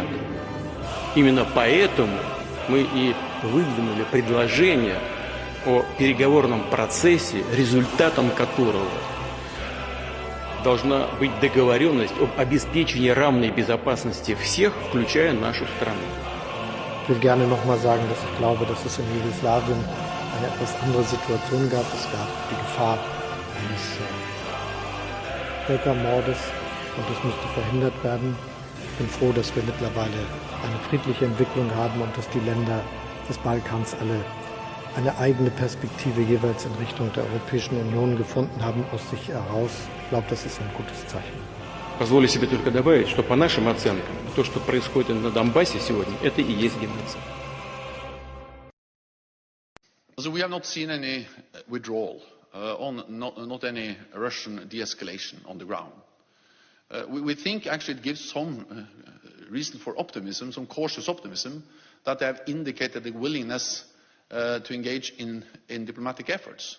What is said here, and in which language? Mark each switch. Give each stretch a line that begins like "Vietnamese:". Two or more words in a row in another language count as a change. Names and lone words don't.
Russian: Именно поэтому мы и выдвинули предложение о переговорном процессе, результатом которого должна быть договоренность об обеспечении равной безопасности всех, включая нашу страну.
German: Ich will gerne nochmal sagen, dass ich glaube, dass es in Jugoslawien eine etwas andere Situation gab. Es gab die Gefahr eines Völkermordes und das musste verhindert werden. Ich bin froh, dass wir mittlerweile eine friedliche Entwicklung haben und dass die Länder des Balkans alle eine eigene Perspektive jeweils in Richtung der Europäischen Union gefunden haben aus sich heraus. Ich glaube, das ist ein gutes Zeichen.
Russian: Позволю себе только добавить, что по нашим оценкам, то, что происходит на Донбассе сегодня, это и есть геноцид.
English: So we have not seen any withdrawal, not any Russian de-escalation on the ground. We think actually it gives some reason for optimism, some cautious optimism, that they have indicated the willingness to engage in diplomatic efforts.